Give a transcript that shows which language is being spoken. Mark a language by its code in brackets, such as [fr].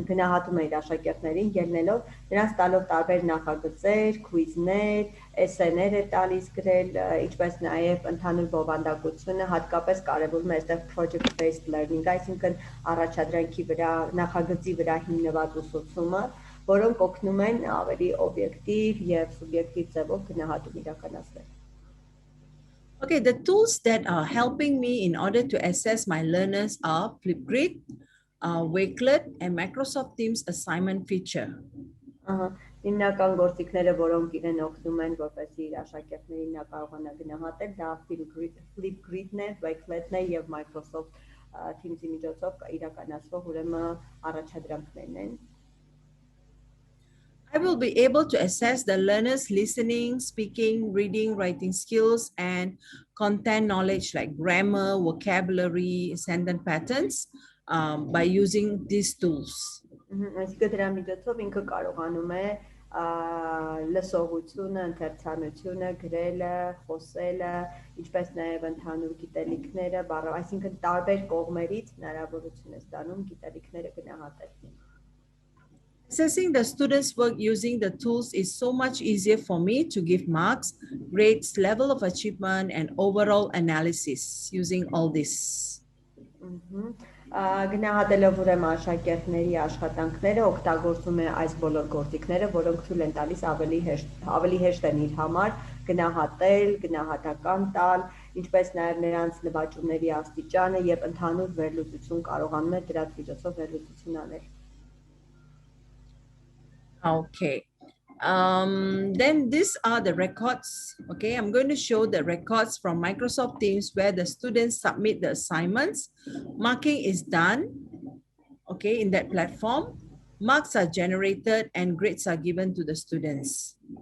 [hy] գնահատում է իր աշակերտներին, ելնելով նրանց տալով տարբեր նախագծեր, քուիզներ, էսսեներ է տալիս գրել, ինչպես նաև ընդհանուր բովանդակությունը, հատկապես կարևորում է այստեղ [en] project based learning, [hy] այսինքն առաջադրանքի վրա, նախագծի վրա հիմնված ուսուցումը, որոնք օգնում են ավելի օբյեկտիվ եւ սուբյեկտիվ ձևով գնահատում իրականացնել։ [en] Okay, the tools that are helping me in order to assess my learners are Flipgrid, Wakelet, and Microsoft Teams assignment feature. [hy] Հիմնական գործիքները, որոնք իրեն օգնում են, որպեսզի իր աշակերտներին նա կարողանա գնահատել, դա Flipgrid-ն է, Wakelet-ն է եւ Microsoft Teams-ի միջոցով իրականացվող ուրեմն առաջադրանքներն են։ [en] I will be able to assess the learners' listening, speaking, reading, writing skills, and content knowledge like grammar, vocabulary, sentence patterns by using these tools. [hy] Այսինքն դրա միջոցով ինքը կարողանում է լսողությունը, ընթերցանությունը, գրելը, խոսելը, ինչպես նաև ընդհանուր գիտելիքները, այսինքն տարբեր կողմերից հնարավորություն է ստանում գիտելիքները գնահատել։ [en] Assessing the students' work using the tools is so much easier for me to give marks, grades, level of achievement, and overall analysis using all this. [hy] Գնահատելով ուրեմն աշակերտների աշխատանքները օգտագործում է այս բոլոր գործիքները, որոնք ցույց են տալիս ավելի հեշտ են իր համար գնահատել, գնահատական տալ, ինչպես նաև նրանց նվաճումների աստիճանը եւ ընդհանուր վերլուծություն կարողանում է դրանց միջոցով վերլուծություն անել։ [en] Okay, then these are the records. Okay, I'm going to show the records from Microsoft Teams where the students submit the assignments. Marking is done, okay, in that platform. Marks are generated and grades are given to the students.